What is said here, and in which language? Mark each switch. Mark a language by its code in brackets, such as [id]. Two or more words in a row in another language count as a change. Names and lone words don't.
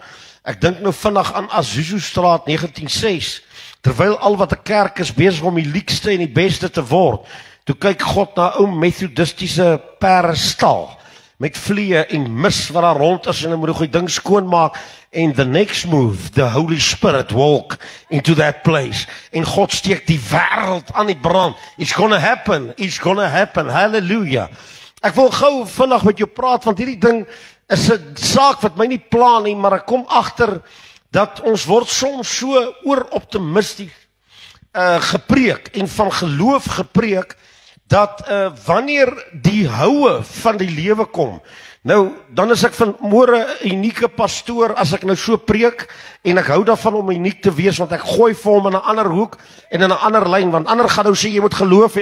[af] Ek dink nou vinnig aan Azuzu Straat 1906. Terwyl al wat 'n kerk is besig om die leukste en die beste te word, toe kyk God na ou methodistiese perestal met vliee en mis wat daar rond is en hy moet die ding skoonmaak en [en] the next move, the Holy Spirit walk into that place [af] en God steek die wêreld aan die brand. [en] It's gonna happen, hallelujah. [af] Ek wil gou vinnig met jou praat want hierdie ding is 'n saak wat my nie pla nie, maar ek kom agter dat ons word soms so ooroptimisties gepreek en van geloof gepreek dat wanneer die houe van die lewe kom, nou dan is ek vanmôre 'n unieke pastoor as ek nou so preek en ek hou daarvan om uniek te wees want ek gooi vir hom in 'n ander hoek en in 'n ander lyn want ander gaan nou sê jy moet geloof hê.